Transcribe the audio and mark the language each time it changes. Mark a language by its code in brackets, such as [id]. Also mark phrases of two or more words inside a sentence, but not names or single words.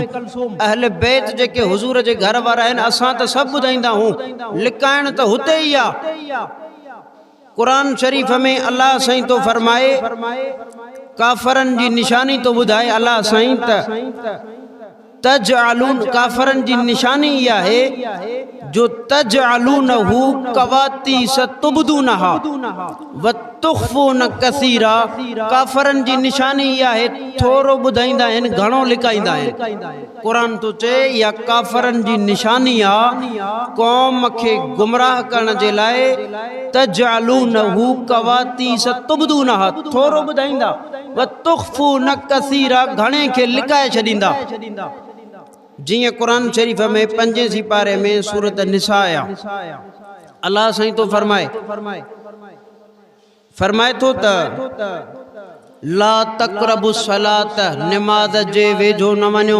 [sd] अहल बैत जेके हुज़ूर जे घर वारा आहिनि, असां त सभु ॿुधाईंदा आहियूं, लिकाइण त हुते ई आहे। कुरान शरीफ़ में अल्लाह साईं तो फरमाए, काफ़रनि जी निशानी तो ॿुधाए अल्लाह साईं तजअलून। काफ़रनि जी निशानी इहा आहे जो [ar] تجعلونه قراطيس تبدونها وتخفون كثيرا. [sd] काफ़रनि जी निशानी इहा आहे, थोरो ॿुधाईंदा आहिनि, घणो लिकाईंदा आहिनि। कुरान तो चए इहा काफ़रनि जी निशानी आहे, क़ौम खे गुमराह करण जे लाइ। [ar] تجعلونه قراطيس تبدونها, [sd] थोरो ॿुधाईंदा, [ar] وتخفون كثيرا, [sd] घणे खे लिकाए छॾींदा। जियां कुरान शरीफ़ में 5 सिपारे में सूरत निसा आया, अल्लाह साईं तो फरमाए थो त [ar] لا تقربوا صلاة, [sd] नमाज जे वेझो न वञो।